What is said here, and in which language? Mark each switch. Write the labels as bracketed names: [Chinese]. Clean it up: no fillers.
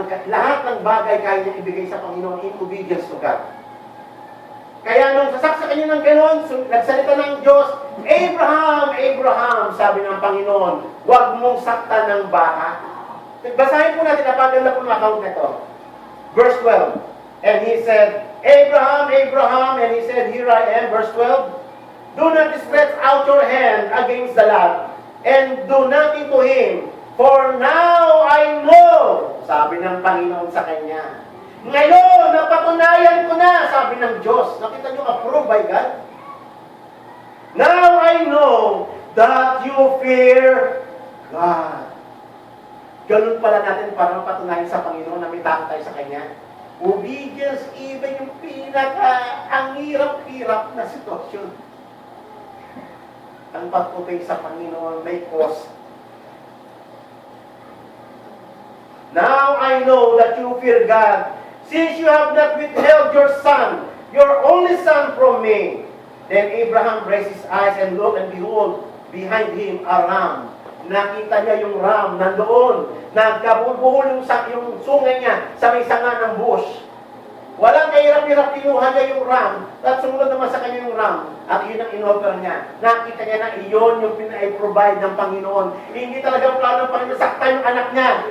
[Filipino] Lahat ng bagay kaya niya ibigay sa Panginoon [English] in obedience to God. [Filipino] Kaya nung sasaksakan niya ng gano'n, nagsalita ng Diyos, Abraham, Abraham, sabi ng Panginoon, huwag mong saktan ng baka. Basahin po natin, napaganda po ng account na ito. Verse 12. [English] And he said, Abraham, Abraham, and he said, here I am. Verse 12. Do not stretch out your hand against the lad, and do nothing to him, for now I know, [Filipino] sabi ng Panginoon sa kanya. Ngayon, napatunayan ko na, sabi ng Diyos. Nakita niyo, [English] approved by God. Now I know that you fear God. [Filipino] Ganun pala natin para mapatunayan sa Panginoon na may takot tayo sa Kanya. Obedience, even yung ang hirap-hirap na sitwasyon. Ang pagputing sa Panginoon may cost. [English] Now I know that you fear God, since you have not withheld your son, your only son from me. Then Abraham raised his eyes and looked, and behold, behind him a ram. [Filipino] Nakita niya yung ram nandoon. Nagkabubuhol yung sungay niya sa may sanga ng bush. Walang kahirap-hirap, kinuha niya yung ram, at sumunod naman sa kanya yung ram, at yun ang in-offer niya. Nakita niya na iyon yung pinai-provide ng Panginoon. Hindi talaga plano ng Panginoon saktan yung anak niya.